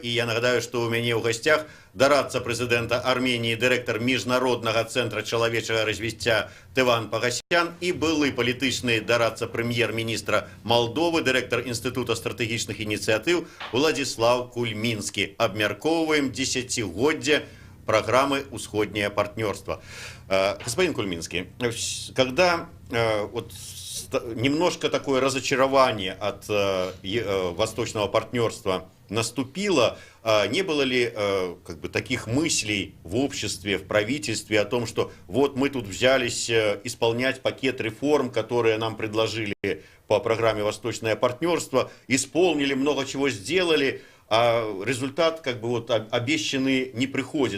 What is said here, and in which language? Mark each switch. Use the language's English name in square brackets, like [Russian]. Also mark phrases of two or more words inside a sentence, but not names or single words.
[Belarusian] І я нагадаю, што ў мяне ў гасцях дарадца прэзідэнта Арменіі, дырэктар міжнароднага цэнтра чалавечага развіцця Тыван Пагасян і былы палітычны дарадца прэм'ер-міністра Малдовы, дырэктар Інстытута стратэгічных ініцыятыў Уладзіслаў Кульмінскі. Абмяркоўваем дзесяцігоддзе программы «Усходнее партнерство». [Russian] Господин Кульминский, когда немножко такое разочарование от Восточного партнерства наступило, не было ли таких мыслей в обществе, в правительстве о том, что вот мы тут взялись исполнять пакет реформ, которые нам предложили по программе «Восточное партнерство», исполнили, много чего сделали, а результат обещанный не приходит.